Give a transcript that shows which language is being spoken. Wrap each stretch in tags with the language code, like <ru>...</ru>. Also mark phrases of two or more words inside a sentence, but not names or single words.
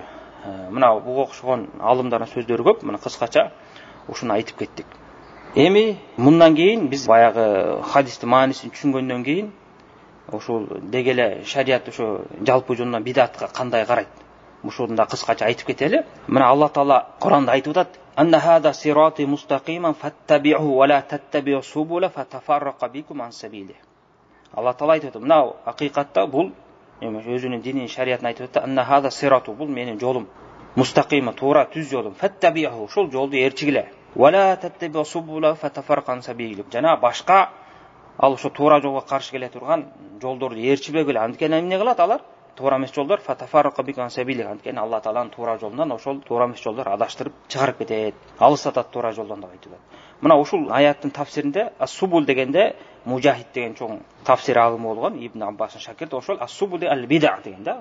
<ky>Мына буга окшогон алымдардын сөздөрү көп. Мына кыскача ушуну айтып кеттик. Эми мындан кийин биз баягы хадистин маанисин түшүнгөндөн кийин ушул деги эле шарият ошо жалпы жөнүнөн бидатка кандай карайт? Ушуну да кыскача айтып кетели. Мына Алла Таала Куранда айтып атат:</ky> <ar>"أن هذا صراطي مستقيما فاتبعوه ولا تتبعوا السبل فتفرق بكم عن سبيله."</ar> <ky>Алла Таала айтып атат, мына акыйкатта бул өзүнүн динин шариятын айтып атат.</ky> <ar>"أن هذا صراطي"</ar> <ky>бул менин жолум. Мустaqима туура түз жолум. Fattabi'uhu ушул жолду ээрчигиле.</ky> <ar>ولا تتبعوا السبل فتفرق عن سبيله.</ar> <ky>Жана башка ал ошо туура жолго каршы келе турган жолдорду ээрчибегиле. Анткени эмне кылат алар? Туура эмес жолдор</ky> <ar>فتفرق بكم عن سبيله.</ar> <ky>Анткени Алла Тааланын туура жолунан ошол туура эмес жолдор адаштырып чыгарып кетет, алыстатат туура жолдон деп айтылат. Мына ушул аяттын тафсиринде ас-субул дегенде Мужахид деген чоң тафсир алымы болгон Ибн Аббастын шакирти ошол</ky> <ar>السبل البدع</ar> <ky>деген да.</ky>